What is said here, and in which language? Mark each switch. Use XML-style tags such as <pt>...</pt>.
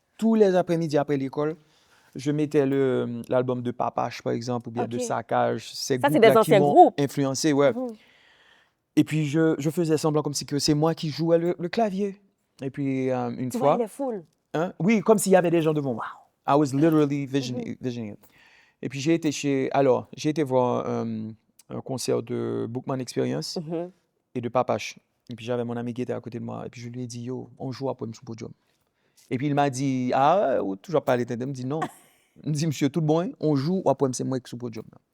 <fr>Tous les après-midi après l'école, je mettais l'album de Papache, par exemple, ou bien de Saccage. Ça, c'est des anciens groupes. Influencé, ouais. Et puis, je faisais semblant comme si c'est moi qui jouais le clavier. Et puis, une fois... Tu vois, il est full. Hein? Oui, comme s'il y avait des gens devant moi.</fr> <en>I was literally visioning it.</en> <fr>Et puis, j'ai été voir un concert de Bookman Experience et de Papache. Et puis, j'avais mon ami qui était à côté de moi. Et puis, je lui ai dit, yo, on joue après sur le podium. Et puis, il m'a dit, toujours pas l'été. Il me dit, non. Il me dit, monsieur, tout bon, on joue après c'est moi qui suis sur le podium.</fr>